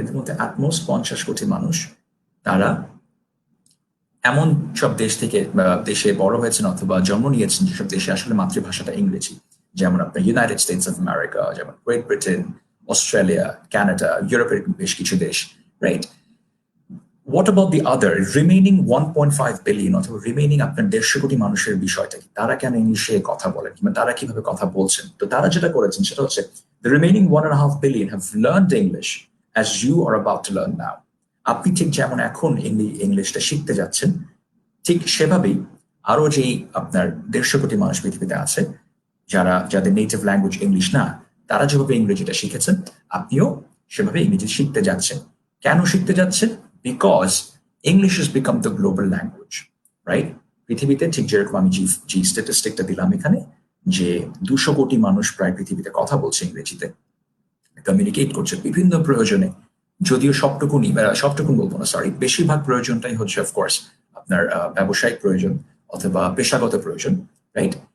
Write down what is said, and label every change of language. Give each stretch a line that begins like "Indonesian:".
Bangla: এদের মধ্যে অ্যাটমোস্ট 50 কোটি মানুষ তারা এমন সব দেশ থেকে দেশে বড় হয়েছেন অথবা জন্ম নিয়েছেন যেসব দেশে আসলে মাতৃভাষাটা ইংরেজি, যেমন আপনার ইউনাইটেড স্টেটস অফ আমেরিকা, যেমন গ্রেট ব্রিটেন, অস্ট্রেলিয়া, কানাডা, ইউরোপের বেশ কিছু দেশ, right?
English: What about the other remaining 1.5 billion
Bangla: অথবা রিমেইনিং আপনার 150 কোটি মানুষের বিষয়টা কি? তারা কেন ইংলিশে কথা বলেন কিংবা তারা কিভাবে কথা বলছেন? তো তারা যেটা করেছেন সেটা হচ্ছে
English: the remaining 1.5 billion have learned English as you are about to learn now.
Bangla: আপনি ঠিক যেমন এখন ইংলিশটা শিখতে যাচ্ছেন, ঠিক সেভাবেই আরো যেই আপনার 150 কোটি মানুষ পৃথিবীতে আছে যাদের নেটিভ ল্যাঙ্গুয়েজ ইংলিশ না, তারা যেভাবে ইংরেজিটা শিখেছেন আপনিও সেভাবে ইংরেজি শিখতে যাচ্ছেন। কেন শিখতে যাচ্ছেন?
English: Because English has become the global language, right?
Bangla: পৃথিবীতে ঠিক যেরকম আমি যে স্ট্যাটিস্টিকটা দিলাম এখানে, যে 200 কোটি মানুষ প্রায় পৃথিবীতে কথা বলছে ইংরেজিতে, কমিউনিকেট করছে বিভিন্ন প্রয়োজনে, যদিও সবটুকুন বলবো না, সরি, বেশিরভাগ প্রয়োজনটাই হচ্ছে অফকোর্স আপনার ব্যবসায়িক প্রয়োজন অথবা পেশাগত প্রয়োজন, রাইট?